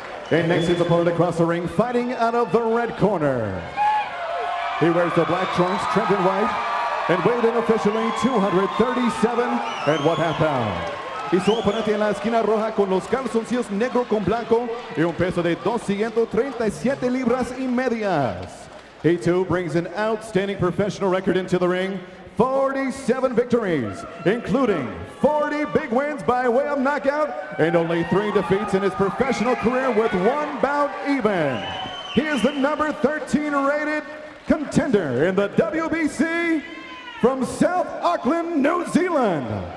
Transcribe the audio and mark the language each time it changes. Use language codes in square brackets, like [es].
[en] And next is opponent across the ring, fighting out of the red corner. He wears the black trunks, trimmed in white, and weighed in officially 237.5 pounds. [es] Y su oponente en la esquina roja con los calzoncillos negro con blanco y un peso de 237 libras y medias. [en] He too brings an outstanding professional record into the ring. 47 victories, including 40 big wins by way of knockout and only 3 defeats in his professional career with 1 bout even. He is the number 13 rated contender in the WBC from South Auckland, New Zealand.